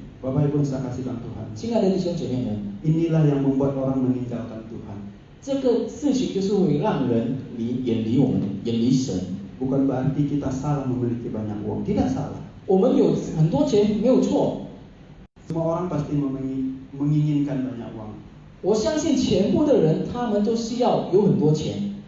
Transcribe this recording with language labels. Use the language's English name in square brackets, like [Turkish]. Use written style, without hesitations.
[Indonesian] Bapak Ibu saya kasih dalam Tuhan. [Chinese] 亲爱的弟兄姐妹们， [Indonesian] Inilah yang membuat orang meninggalkan Tuhan. [Chinese] 这个事情就是会让人远离我们，远离神。 [Indonesian] Bukan berarti kita salah memiliki banyak uang, tidak salah. [Chinese] 我们有很多钱没有错， [Indonesian] Semua orang pasti menginginkan banyak uang. [Chinese] 我相信全部的人他们都需要有很多钱，